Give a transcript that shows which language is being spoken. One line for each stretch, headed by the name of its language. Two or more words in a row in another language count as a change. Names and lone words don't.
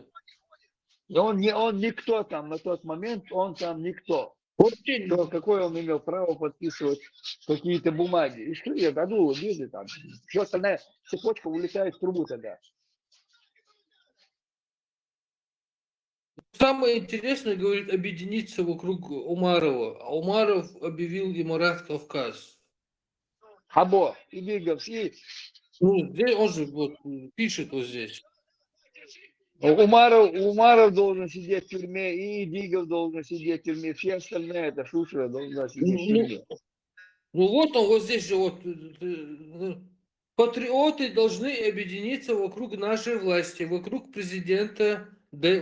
Russian: И он никто там на тот момент, он там никто. Какое он имел право подписывать какие-то бумаги. И что я году видели там. Все остальная цепочка улетает в трубу тогда. Самое интересное, говорит, объединиться вокруг Умарова. А Умаров объявил Имарат Кавказ. Хабо, и Биговский. Ну, здесь он же вот пишет вот здесь. Умаров должен сидеть в тюрьме, и Дигов должен сидеть в тюрьме, все остальные, это Шушера должна сидеть в тюрьме. Ну вот он, вот здесь же вот. Патриоты должны объединиться вокруг нашей власти, вокруг президента Д.